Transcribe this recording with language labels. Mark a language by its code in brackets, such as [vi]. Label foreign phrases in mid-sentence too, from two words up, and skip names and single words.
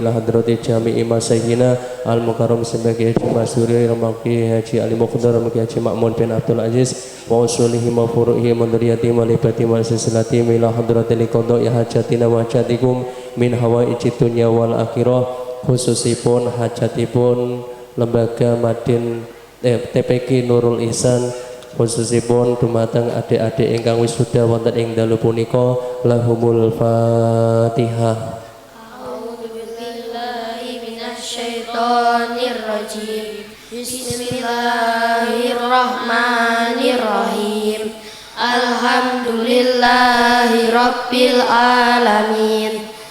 [ar] إلى حضرة جميع مشايخنا المكرم Simbah Ki Haji Masuri Ramaki Haji Ali Muqdar Ramaki Haji Ma'mun bin Abdul Aziz وأصولهم وفروعهم وذرياتهم ولباتهم وسلسلتهم وإلى حضرة لقضاء حاجاتنا وحاجاتكم من حوائج الدنيا والآخرة [jv] khususipun hajatipun lembaga Madin TPK Nurul Ihsan khususipun dumateng adik-adik ingkang wisuda wonten ing dalu punika [ar] لهم الفاتحة. أعوذ بالله من الشيطان الرجيم. بسم الله الرحمن الرحيم. الحمد لله رب العالمين.